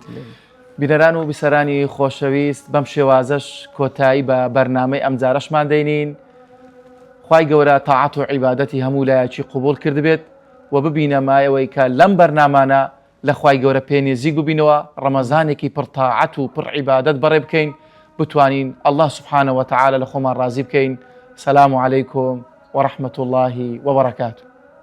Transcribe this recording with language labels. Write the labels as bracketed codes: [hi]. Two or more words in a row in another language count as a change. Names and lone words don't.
[ckb] بینەران و بیسەرانی خۆشەویست بەم شێوازەش کۆتایی بە بەرنامەی ئەم جارەشمان دەینین. خوای گەورە تاعات و عیبادەتی هەموو لایەکی قبول کرد بێت و ببینە مایەوەی کە لەم بەرنامانە لە خوای گەورە پێنێزیک ببینەوە ڕەمەزانێکی پڕ تاعات و پڕ عیبادەت بەڕێ بکەین بتوانین [ar] الله سبحانه وتعالى [ckb] لە خۆمان ڕازی بکەین. [ar] سەلام عەلەیکم ورحمة الله وبركاته.